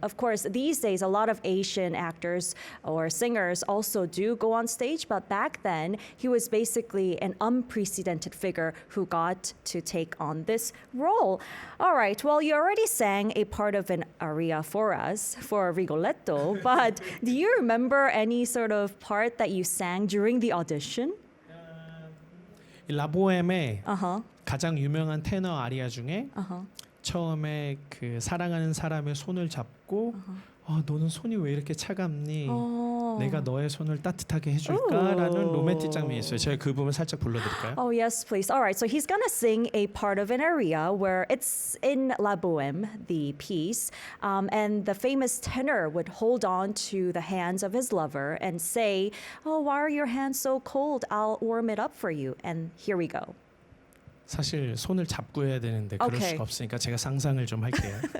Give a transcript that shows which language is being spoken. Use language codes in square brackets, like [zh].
[en] Of course, these days, a lot of Asian actors or singers also do go on stage, but back then, he was basically an unprecedented figure who got to take on this role. All right, well, you already sang a part of an aria for us, for Rigoletto, but do you remember any sort of part that you sang during the audition? [ko] 라보엠의 Uh-huh. 가장 유명한 테너 아리아 중에 Uh-huh. 처음에 그 사랑하는 사람의 손을 잡고 너는 손이 왜 이렇게 차갑니? Oh. 내가 너의 손을 따뜻하게 해줄까라는 로맨틱 장면이 있어요. 제가 그 부분 살짝 불러드릴까요? [en] Oh, yes, please. All right, so he's gonna sing a part of an aria where it's in La Boheme, the piece, and the famous tenor would hold on to the hands of his lover and say, "Oh, why are your hands so cold? I'll warm it up for you." And here we go. [ko] 사실 손을 잡고 해야 되는데 그럴 [en] 오케이. [ko] 수가 없으니까 제가 상상을 좀 할게요.